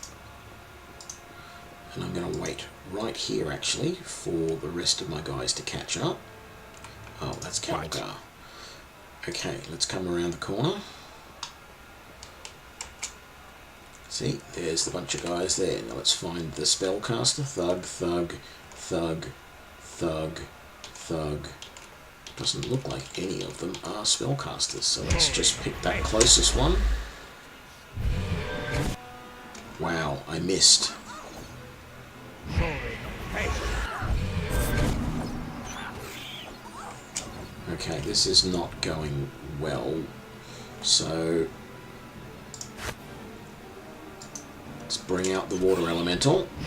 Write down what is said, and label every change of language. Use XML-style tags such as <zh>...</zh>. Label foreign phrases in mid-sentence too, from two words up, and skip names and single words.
<en>And I'm going to wait right here actually for the rest of my guys to catch up. Oh, that's Kelgar. Okay, let's come around the corner. See, there's the bunch of guys there. Now let's find the spellcaster. Thug, thug, thug, thug, thug. Doesn't look like any of them are spellcasters, so let's just pick that closest one. Wow, I missed. Okay, this is not going well, so let's bring out the water elemental.</en>